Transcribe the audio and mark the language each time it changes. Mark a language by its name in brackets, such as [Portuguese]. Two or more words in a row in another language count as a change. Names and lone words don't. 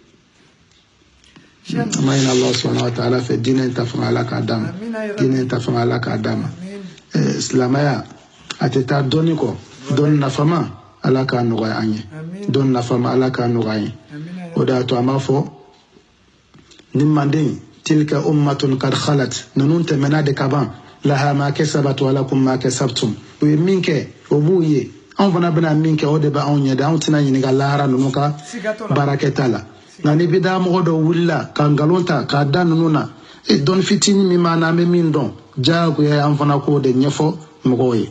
[Bambara] an b'a ɲini [Arabic] الله سبحانه وتعالى [Bambara] fɛ diinɛ in ta fanga Ala k'a d'a ma diinɛ in ta fanga Ala k'a d'a ma silamɛya a tɛ taa dɔnni kɔ dɔnni nafama Ala k'a nɔgɔya an ye dɔnni nafama Ala k'a nɔgɔya an ye o de y'a to an b'a fɔ ni manden [Arabic] تلك أمة قد خلت [Bambara] ninnu tɛmɛna de ka ban [Arabic] لها ما كسبت ولكم ما كسبتم [Bambara] u ye min kɛ o b'u ye anw fana bɛna min kɛ o de bɛ anw ɲɛ de anw tɛna ɲininka lahara ninnu ka baarakɛta la nka ni bida mɔgɔ dɔ wulila ka nkalon ta k'a da ninnu na dɔnni fitinin min b'an na an bɛ min dɔn diyagoya an fana k'o de ɲɛfɔ mɔgɔw ye.